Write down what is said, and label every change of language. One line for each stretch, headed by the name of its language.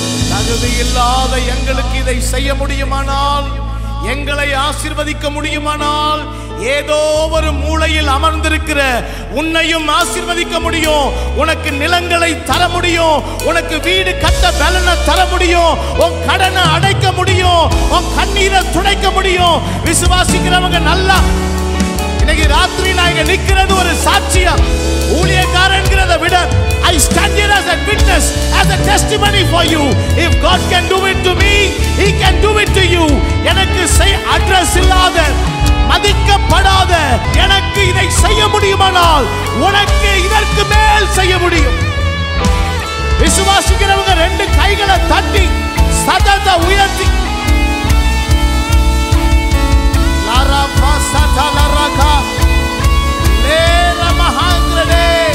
Tamil: தகுதியில்லாத எங்களுக்கு இதை செய்ய முடியுமானால், எங்களை ஆசீர்வதிக்க முடியுமானால், ஏதோ ஒரு மூலையில் அமர்ந்திருக்கிற உன்னையும் ஆசீர்வதிக்க முடியும். உனக்கு நிலங்களை தர முடியும், உனக்கு வீடு கட்ட பலனை தர முடியும், உன் கடனை அடைக்க முடியும், உன் கண்ணீரை துடைக்க முடியும். விசுவாசிக்கிறவங்க நல்லா இன்னைக்கு ராத்திரி நான் இங்க நிக்கிறது ஒரு சாட்சியம். ஊழியக்காரன்கிறத விட
English: I stand here as a witness, as a testimony for you. If God can do it to me, He can do it to you.
Tamil: எனக்கு அட்ரஸ் இல்லாத, மதிக்கப்படாத எனக்கு இதை செய்ய முடியுமானால் உனக்கு இதற்கு மேல் செய்ய முடியும். விசுவாசிக்கிறவங்க ரெண்டு கைகளை தட்டி சத்தத்தை உயர்த்தி லாரா சதா லாரகா லேரா மஹாங்கிரதே.